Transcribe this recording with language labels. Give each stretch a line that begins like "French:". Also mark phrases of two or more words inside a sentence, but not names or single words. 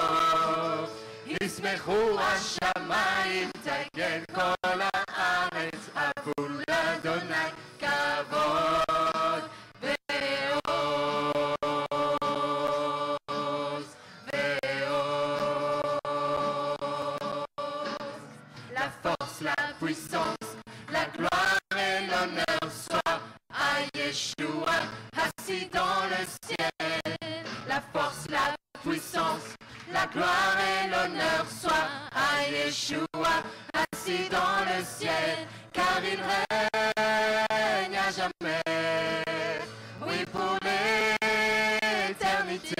Hebrew: ישמחו השמיים, תגן כל הארץ, עבו לאדוני כבוד ועוז ועוז.
French: La force, la puissance, la gloire et l'honneur soient à Yeshua, assis dans le ciel. La force, la puissance, la gloire et l'honneur soient à Yeshua, assis dans le ciel, car il règne à jamais, oui pour l'éternité.